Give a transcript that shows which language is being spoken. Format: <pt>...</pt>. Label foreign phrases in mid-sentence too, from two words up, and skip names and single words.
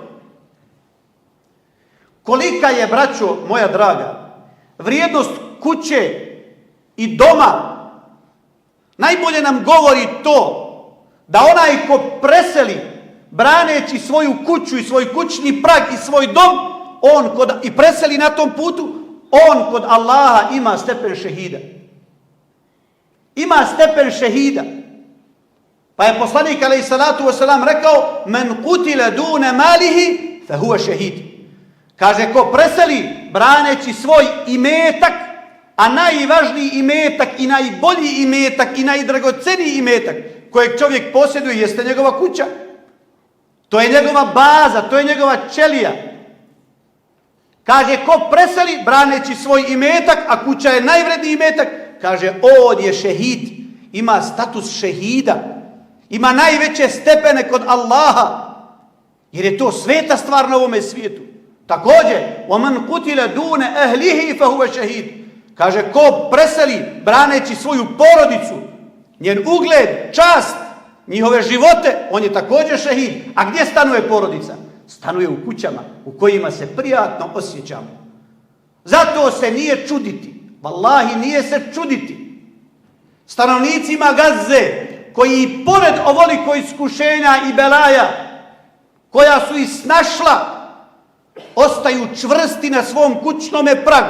<bs>Kolika je, braćo moja draga, vrijednost kuće i doma, najbolje nam govori to da onaj ko preseli braneći svoju kuću i svoj kućni prag i svoj dom, i preseli na tom putu, on kod Allaha ima stepen šehida. Ima stepen šehida. Pa je poslanik</bs> <ar>عليه الصلاة والسلام</ar> <bs>rekao:</bs> <ar>"من قتل دون ماله فهو شهيد."</ar> <bs>Kaže, ko preseli braneći svoj imetak, a najvažniji imetak i najbolji imetak i najdragoceniji imetak kojeg čovjek posjeduje jeste njegova kuća. To je njegova baza, to je njegova ćelija. Kaže, ko preseli braneći svoj imetak, a kuća je najvredniji imetak, kaže, on je šehid, ima status šehida, ima najveće stepene kod Allaha, jer je to sveta stvar na ovome svijetu. Također,</bs> <ar>وَمَنْ قُتِلَ دُونَ أَهْلِهِ فَهُوَ شَهِيد.</ar> <bs>Kaže, ko preseli braneći svoju porodicu, njen ugled, čast, njihove živote, on je također šehid. A gdje stanuje porodica? Stanuje u kućama u kojima se prijatno osjećamo. Zato se nije čuditi, vallahi nije se čuditi stanovnicima Gaze, koji pored ovoliko iskušenja i belaja koja su ih snašla, ostaju čvrsti na svom kućnome pragu.</bs>